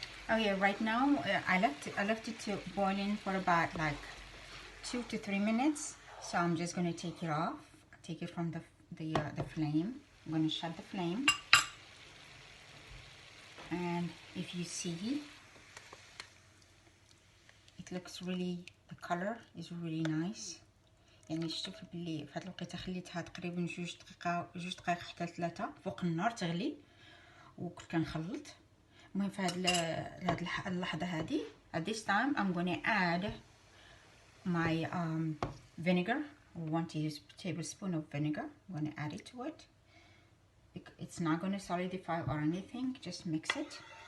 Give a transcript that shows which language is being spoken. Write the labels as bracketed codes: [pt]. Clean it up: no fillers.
[en] Oh yeah, right now I left it to boil in for about like 2 to 3 minutes. So I'm just going to take it off, take it from the flame. I'm going to shut the flame. And if you see, it looks really, the color is really nice. [ar] يعني شفتوا بلي في هاد الوقيته خليتها تقريبا 2 دقائق حتى 3 فوق النار تغلي وكنت كنخلط. المهم في هاد اللحظه هذه [en] at this time I'm going to add my vinegar, 1 tablespoon of vinegar. I'm going to add it to it. It's not going to solidify or anything, just mix it.